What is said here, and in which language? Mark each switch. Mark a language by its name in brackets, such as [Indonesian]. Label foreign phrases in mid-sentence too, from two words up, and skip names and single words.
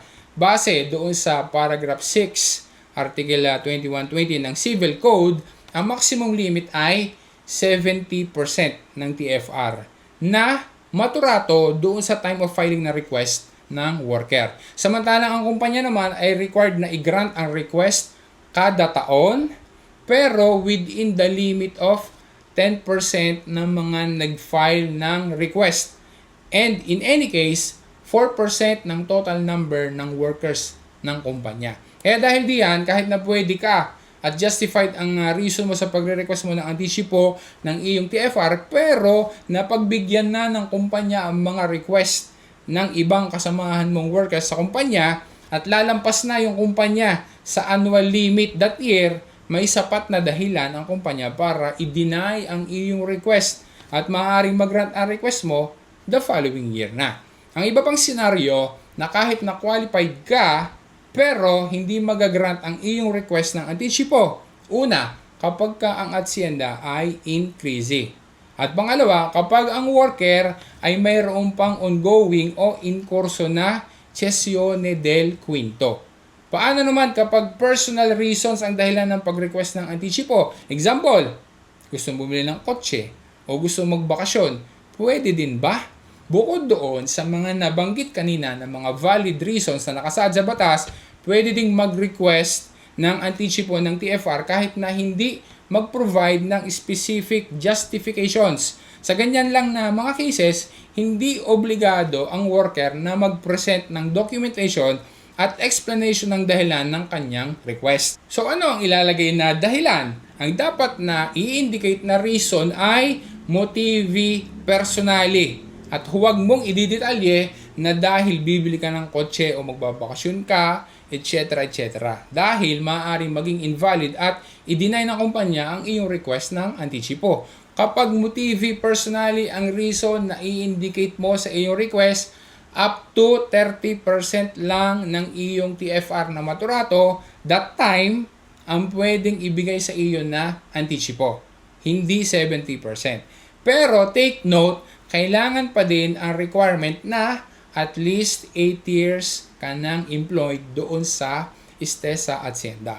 [Filipino] Base doon sa paragraph 6, article 2120 ng Civil Code, ang [English] maximum limit [Filipino] ay 70% ng TFR na maturato doon sa [English] time of filing [Filipino] na request ng worker. Samantalang ang kumpanya naman ay required na i-grant ang request kada taon pero [English] within the limit of 10% [Filipino] ng mga nag-file ng request. [English] And in any case, [Filipino] 4% ng [English] total number [Filipino] ng workers ng kumpanya. Kaya dahil diyan, kahit na pwede ka at justified ang reason mo sa pagre-request mo ng anticipo ng iyong TFR, pero napagbigyan na ng kumpanya ang mga request ng ibang kasamahan mong workers sa kumpanya at lalampas na yung kumpanya sa [English] annual limit that year, [Filipino] may sapat na dahilan ang kumpanya para i-deny ang iyong request at maaaring mag-grant ang request mo [English] the following year [Filipino] na. Ang iba pang senaryo na kahit na qualified ka pero hindi mag-grant ang iyong request ng anticipo. Una, kapag ka ang asyenda ay increasing. At pangalawa, kapag ang worker ay mayroon pang ongoing o [Italian] in curso [Filipino] na [Italian] cessione del quinto. [Filipino] Paano naman kapag [English] personal reasons [Filipino] ang dahilan ng pag-request ng anticipo? Example, gusto bumili ng kotse o gusto magbakasyon. Pwede din ba? Bukod doon sa mga nabanggit kanina na mga [English] valid reasons [Filipino] na nakasaad sa batas, pwede ding mag-request ng anticipo ng TFR kahit na hindi mag-provide ng [English] specific justifications. [Filipino] Sa ganyan lang na mga cases, hindi obligado ang worker na mag-present ng documentation at explanation ng dahilan ng kanyang request. So ano ang ilalagay na dahilan? Ang dapat na i-indicate na reason ay [Italian] motivi personali. [Filipino] At huwag mong ididetalye na dahil bibili ka ng kotse o magbabakasyon ka, etc. etc. Dahil maaaring maging invalid at i-deny ng kumpanya ang iyong request ng anticipo. Kapag [Italian] motivi personali [Filipino] ang reason na i-indicate mo sa iyong request, [English] up to 30% [Filipino] lang ng iyong TFR na maturato, [English] that time, [Filipino] ang pwedeng ibigay sa iyo na anticipo. Hindi 70%. Pero [English] take note, [Filipino] kailangan pa din ang requirement na [English] at least 8 years [Filipino] ka nang employed doon sa [Italian] istesa asyenda.